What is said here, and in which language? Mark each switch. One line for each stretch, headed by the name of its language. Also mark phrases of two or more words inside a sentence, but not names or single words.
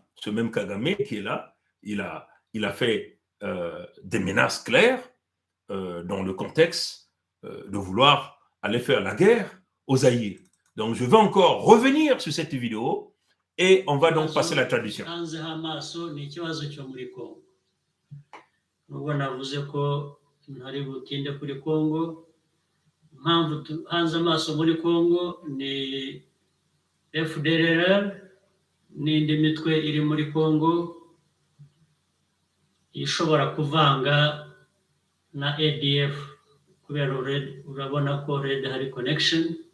French: Ce même Kagame qui est là, il a fait des menaces claires dans le contexte de vouloir aller faire la guerre aux Zaïre. Donc, je vais encore revenir sur cette vidéo et on va donc passer la traduction.
Kinyarwanda: Nubwo navuze ko ntari butinde kuri Congo, impamvu hanze amaso muri Congo ni FDLR n'indi mitwe iri muri Congo ishobora kuvanga na ADF kubera urabona ko Red hari connection.